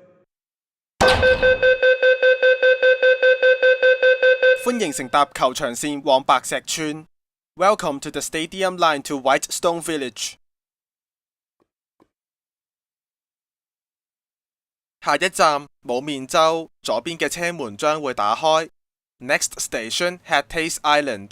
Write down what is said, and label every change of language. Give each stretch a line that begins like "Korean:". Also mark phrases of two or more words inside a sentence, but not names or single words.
Cantonese: 歡迎乘搭球場線往白石村。
English: Welcome to the Stadium Line to Whitestone Village.
Cantonese: 下一站冇面洲，左邊嘅車門將會打開。
English: Next station Headtaste Island.